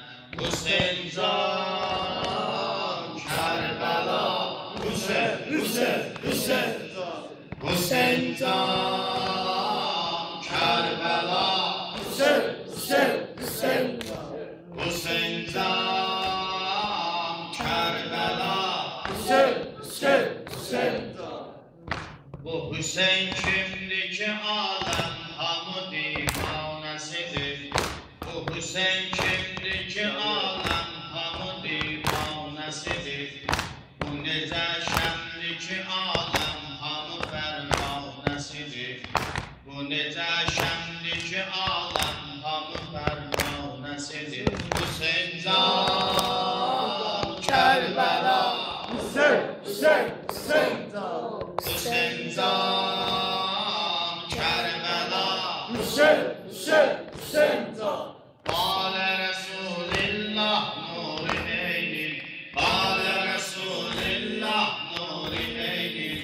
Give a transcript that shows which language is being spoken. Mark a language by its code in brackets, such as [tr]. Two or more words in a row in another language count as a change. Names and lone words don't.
[fa] حسین جان کربلا، حسین حسین حسین حسین جان کربلا، حسین حسین حسین حسین جان کربلا، حسین حسین حسین. [az] Bu Hüseyin kimdi ki alem hamı divanesidir. Bu Hüseyin kimdi ki alem hamı divanesidir. Bu necə şənli ki alem hamı fərmanesidir. Bu necə şənli ki alem hamı fərmanesidir. Hüseyin can Kərbala, Hüseyin Hüseyin Hüseyin Hüseyin can Kərbala, Hüseyin Hüseyin Hüseyin can. [ar] قال رسول الله [az] nuri eynin, [ar] قال رسول الله [az] nuri eynin.